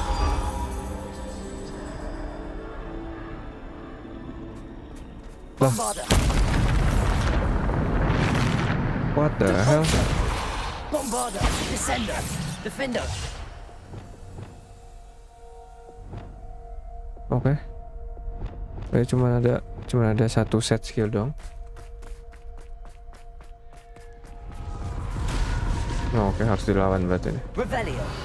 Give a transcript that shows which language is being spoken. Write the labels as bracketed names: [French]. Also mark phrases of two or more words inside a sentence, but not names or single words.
[Indonesian] Bombarder. [English] What the hell? [Indonesian] Bombarder, Descender, Defender. Oke. Cuma ada satu set skill dong. Oh, oke, harus dilawan berarti ini. Revelio.